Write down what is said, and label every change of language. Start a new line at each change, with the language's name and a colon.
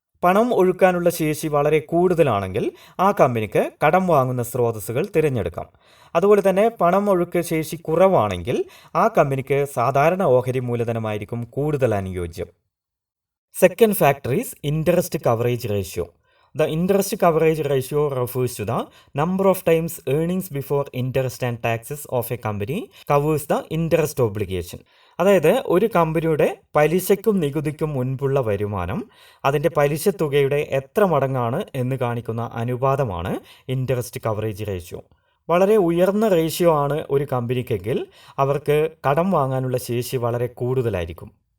Malayalam: പണം ഒഴുക്കാനുള്ള ശേഷി വളരെ കൂടുതലാണെങ്കിൽ ആ കമ്പനിക്ക് കടം വാങ്ങുന്ന സ്രോതസ്സുകൾ തിരഞ്ഞെടുക്കാം. അതുപോലെ തന്നെ പണം ഒഴുക്ക് ശേഷി കുറവാണെങ്കിൽ ആ കമ്പനിക്ക് സാധാരണ ഓഹരി മൂലധനമായിരിക്കും കൂടുതൽ അനുയോജ്യം.
English: Second factor is interest coverage ratio. The interest coverage ratio refers to the number of times earnings before interest and taxes of a company covers the interest obligation.
Malayalam: അതായത് ഒരു കമ്പനിയുടെ പലിശയ്ക്കും നികുതിക്കും മുൻപുള്ള വരുമാനം അതിൻ്റെ പലിശ തുകയുടെ എത്ര മടങ്ങാണ് എന്ന് കാണിക്കുന്ന അനുപാതമാണ് ഇൻട്രസ്റ്റ് കവറേജ് റേഷ്യോ. വളരെ ഉയർന്ന റേഷ്യോ ആണ് ഒരു കമ്പനിക്കെങ്കിൽ അവർക്ക് കടം വാങ്ങാനുള്ള ശേഷി വളരെ കൂടുതലായിരിക്കും.